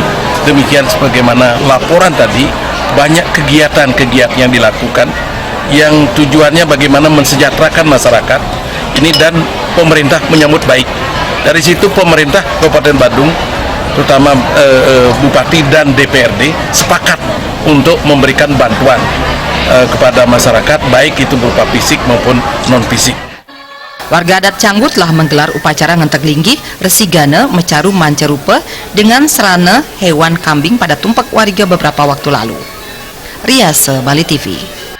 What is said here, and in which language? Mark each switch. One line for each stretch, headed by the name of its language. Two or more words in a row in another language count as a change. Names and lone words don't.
Indonesian: Demikian sebagaimana laporan tadi, banyak kegiatan-kegiatan yang dilakukan yang tujuannya bagaimana mensejahterakan masyarakat ini, dan pemerintah menyambut baik. Dari situ pemerintah Kabupaten Badung, terutama Bupati dan DPRD sepakat untuk memberikan bantuan kepada masyarakat, baik itu berupa fisik maupun non fisik. Warga adat Canggu telah menggelar upacara ngentek linggih, resigana, mecaru mancerupa dengan serana hewan kambing pada tumpak warga beberapa waktu lalu. Riase, Bali TV.